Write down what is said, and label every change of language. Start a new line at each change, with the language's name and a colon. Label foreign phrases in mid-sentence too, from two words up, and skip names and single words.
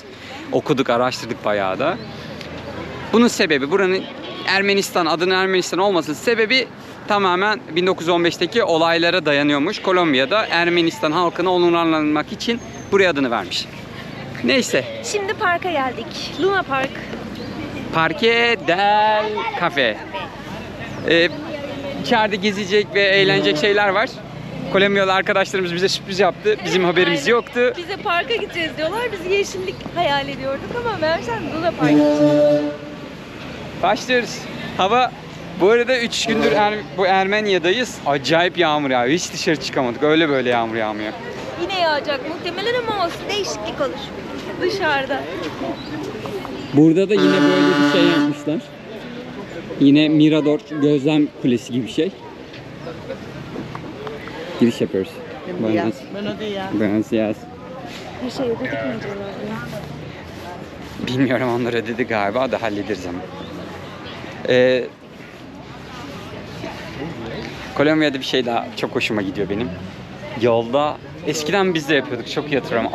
Turkish: Okuduk, araştırdık bayağı da. Bunun sebebi, buranın Ermenistan, adının Ermenistan olmasının sebebi tamamen 1915'teki olaylara dayanıyormuş. Kolombiya'da Ermenistan halkını onurlandırmak için buraya adını vermiş. Neyse. Şimdi parka geldik. Luna Park. Parque del Café. İçeride gezecek ve eğlenecek şeyler var. Kolombiyalı arkadaşlarımız bize sürpriz yaptı. Bizim haberimiz yoktu. Bize parka gideceğiz diyorlar. Biz yeşillik hayal ediyorduk ama meğersem Luna Park gideceğiz. Başlıyoruz. Hava bu arada 3 gündür bu Ermenia'dayız. Acayip yağmur yağıyor. Hiç dışarı çıkamadık. Öyle böyle yağmur yağmıyor. Yine yağacak muhtemelen ama olsun. Değişiklik olur. Dışarıda. Burada da yine böyle bir şey yapmışlar. Yine Mirador gözlem kulesi gibi bir şey. Giriş yapıyoruz.
Spanish: Buenos días.
Turkish: Bir şey ödedik mi acaba? Bilmiyorum, onları dedi galiba da hallederiz ama. Kolombiya'da bir şey daha çok hoşuma gidiyor benim. Yolda, eskiden biz de yapıyorduk, çok iyi hatırlıyorum.